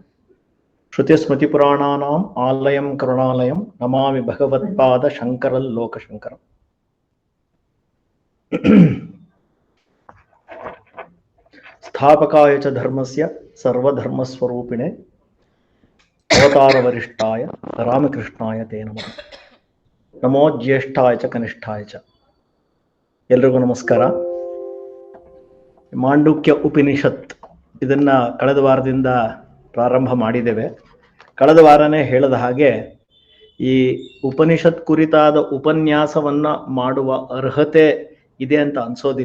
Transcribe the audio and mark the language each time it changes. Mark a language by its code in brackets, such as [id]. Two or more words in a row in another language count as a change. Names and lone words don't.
[sa] ಶ್ರುತಿಸ್ಮೃತಿಪುರಾಣಾನಾಂ ಆಲಯಂ ಕರುಣಾಲಯಂ ನಮಾಮಿ ಭಗವತ್ಪಾದ ಶಂಕರಲ್ ಲೋಕಶಂಕರಂ. ಸ್ಥಾಪಕಾಯ ಚ ಧರ್ಮಸ್ಯ ಸರ್ವಧರ್ಮಸ್ವರೂಪಿಣೆ ಅವತಾರ ವರಿಷ್ಠಾಯ ರಾಮಕೃಷ್ಣಾಯ ತೇ ನಮಃ. ನಮೋ ಜ್ಯೇಷ್ಠಾಯ ಚ ಕನಿಷ್ಠಾಯ ಚ. [kn] ಎಲ್ರಿಗೂ ನಮಸ್ಕಾರ. ಮಾಂಡುಕ್ಯ ಉಪನಿಷತ್ ಇದನ್ನ ಕಳೆದ ವಾರದಿಂದ ಪ್ರಾರಂಭ ಮಾಡಿದ್ದೇವೆ. ಕಳೆದ ವಾರನೇ ಹೇಳಿದ ಹಾಗೆ ಈ ಉಪನಿಷತ್ ಕುರಿತಾದ ಉಪನ್ಯಾಸವನ್ನ ಮಾಡುವ ಅರ್ಹತೆ ಇದೆ ಅಂತ ಅನ್ಸೋದಿಲ್ಲ.